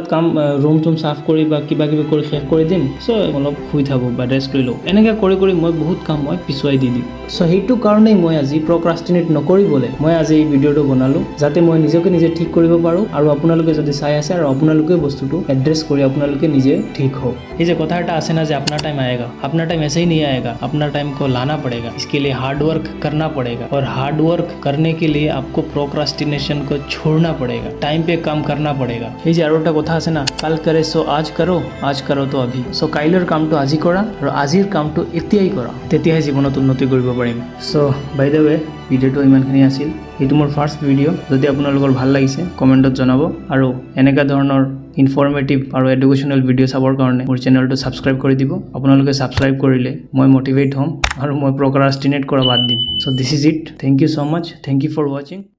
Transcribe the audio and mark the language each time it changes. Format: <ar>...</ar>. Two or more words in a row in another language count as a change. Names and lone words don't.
<as>কাম ৰুম টুম সাফ কৰি বা কিবা কৰি শেষ কৰি দিম সো অলপ শুই থাকো বা ৰেষ্ট লৈ লও এনেকে কৰি মই বহুত কাম মই পিছুৱাই দি দিম সো হেতু কাৰণেই মই আজি প্ৰক্ৰাষ্টিনেট নকৰিবলে মই আজি এই ভিডিঅ'টো বনালো যাতে মই নিজকে নিজে ঠিক কৰিব পাৰো আৰু আপোনালোকে যদি চাই আছে আৰু আপোনালোকে বস্তুটো এড্ৰেছ কৰি আপোনালোকে নিজে ঠিক हो এই যে কথা এটা আছে না যে</as> <hi>अपना टाइम आएगा अपना टाइम ऐसे ही नहीं आएगा अपना टाइम को लाना पड़ेगा इसके लिए हार्ड वर्क करना पड़ेगा</hi> <as>और</as> <en>hard work</en> <as>करने के लिए आपको प्रोक्रास्टिनेशन को छोड़ना पड़ेगा टाइम पे काम करना पड़ेगा এই যে আৰু এটা কথা আছে না</as> <hi>काल करे सो आज करो तो अभी सो</hi> <as>কাইলৰ কামটো আজি কৰা আৰু আজিৰ কামটো এতিয়াই কৰা তেতিয়াহে জীৱনত উন্নতি কৰিব পাৰিম সো</as> <en>by the way</en> <as>ভিডিঅ'টো ইমানখিনি আছিল এইটো মোৰ</as> <en>first video'</en> <as>যদি আপোনালোকৰ ভাল লাগিছে কমেণ্টত জনাব আৰু এনেকা ধৰণৰ ইনফৰমেটিভ আৰু এডুকেশ্যনেল ভিডিঅ' চাবৰ কাৰণে মোৰ চেনেলটো সাবস্ক্ৰাইব কৰি দিব আপোনালোকে সাবস্ক্ৰাইব কৰিলে মই মোটিভেট হ'ম আৰু মই প্ৰক্ৰাষ্টিনেট কৰা বাদ দিম</as> <en>so this is it thank you so much thank you for watching</en>